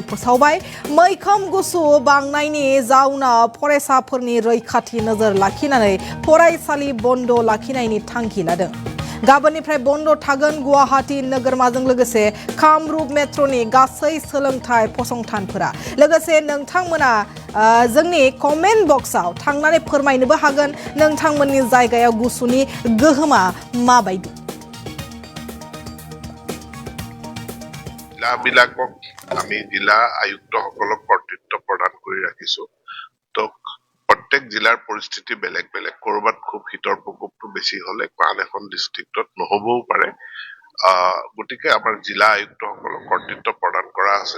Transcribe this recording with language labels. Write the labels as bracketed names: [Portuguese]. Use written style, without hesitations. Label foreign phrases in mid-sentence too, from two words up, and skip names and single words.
[Bodo] फोसावबाय मैखोम गुसु बांनायनि जाउनाव फरायसाफोरनि रैखाथि नोजोर लाखिनानै फरायसालि बन्द लाखिनायनि थांखि लादों गाबोननिफ्राय बन्द थागोन गुवाहाटी नोगोरमाजों लोगोसे कामरुप मेट्र'नि गासै सोलोंथाइ फसंथानफोरा लोगोसे नोंथांमोना जोंनि [English] comment boxआव [Bodo] थांनानै फोरमायनोबो हागोन नोंथांमोननि जायगायाव गुसुनि गोहोमा माबायदि [Assamese] জিলাবিলাকক আমি জিলা আয়ুক্তসকলক কৰ্তৃত্ব প্ৰদান কৰি ৰাখিছো তো প্ৰত্যেক জিলাৰ পৰিস্থিতি বেলেগ বেলেগ কৰবাত খুব শীতৰ প্ৰকোপটো বেছি হলে আন এখন ডিষ্ট্ৰিক্টত নহবও পাৰে গতিকে আমাৰ জিলা আয়ুক্তসকলক কৰ্তৃত্ব প্ৰদান কৰা আছে